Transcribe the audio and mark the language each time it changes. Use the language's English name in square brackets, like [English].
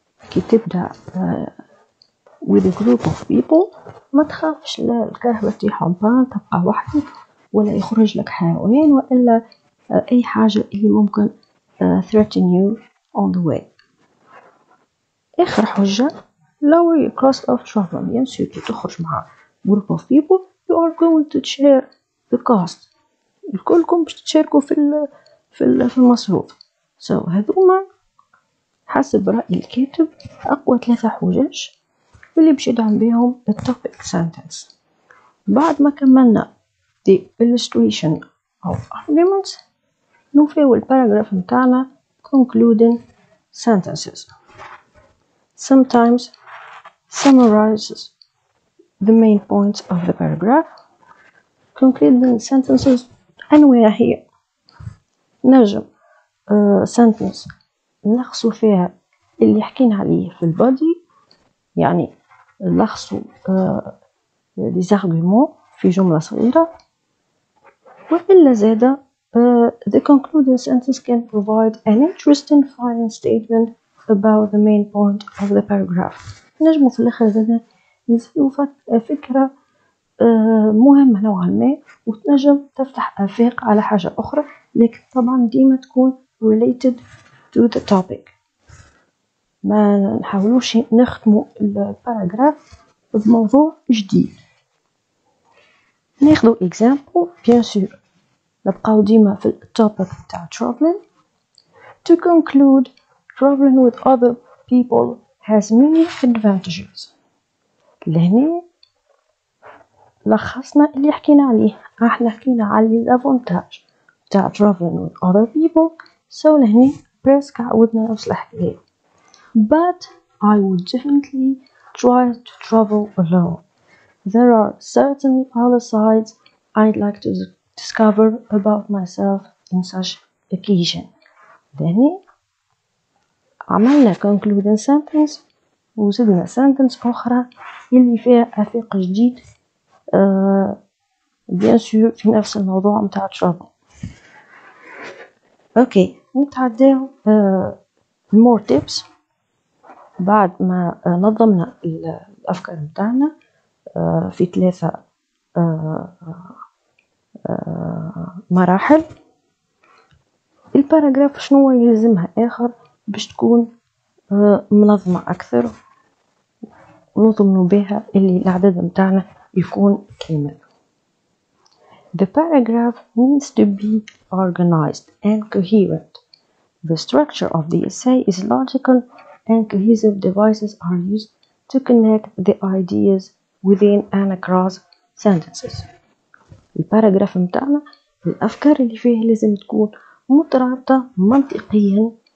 [Arabic] كي تبدأ [English] with a group of people [Arabic] ما تخافش لا الكهرباء تطيح بان تبقى وحدك ولا يخرج لك حيوان وإلا أي حاجة اللي ممكن [English] threaten you on the way. [Arabic] آخر حجة [English] lower your cost of travel. [French] bien sûr [Arabic] كي تخرج مع [English] group of people you are going to share the cost. [Arabic] الكلكم باش تشاركوا في المصروف. so هذوما حسب رأي الكاتب أقوى 3 حجج اللي باش يدعم بهم التوبيك sentence. بعد ما كملنا [English] the illustration of arguments [Arabic] نوفيو الباراجراف متاعنا concluding sentences. [English] Sometimes summarizes the main points of the paragraph. [Arabic] Concluding sentences أنواع هي نجم sentence نلخصوا فيها اللي حكينا عليه في البادي يعني نلخصوا [French] les arguments [Arabic] في جملة صغيرة. وإلا زادة [English] the concluding sentence can provide an interesting final statement about the main point of the paragraph. [Arabic] نجمو في الآخر زادة نزيدو فكرة مهمة نوعا ما وتنجم تفتح آفاق على حاجة أخرى لكن طبعا ديما تكون [English] related to the topic. [Arabic] ما نحاولوش نختمو الباراجراف بموضوع جديد. ناخذ example [French] bien sûr [Arabic] نبقاو ديما في التوبيك تاع traveling. [English] To conclude, traveling with other people has many advantages. [Arabic] لهنا لخصنا اللي حكينا عليه. احنا حكينا على الافونتاج تاع [English] traveling with other people. [Arabic] so لهنا بريسك عودنا نفس الحكاية. [English] But I would definitely try to travel alone. There are certainly other sides I'd like to discover about myself in such occasion. [Arabic] لهنا عملنا concluding sentence وزدنا sentence أخرى اللي فيها آفاق جديد [French] bien sûr [Arabic] في نفس الموضوع متاع travel. اوكي نتعداو more tips. بعد ما نظمنا الأفكار متاعنا في 3 مراحل. الباراجراف شنو يلزمها آخر باش تكون منظمة أكثر ونضمنوا بها اللي العدد متاعنا يكون كامل. [English] The paragraph needs to be organized and coherent. The structure of the essay is logical and cohesive devices are used to connect the ideas within and across sentences. [Arabic] الباراجراف متاعنا الأفكار اللي فيه لازم تكون مترابطة منطقيا.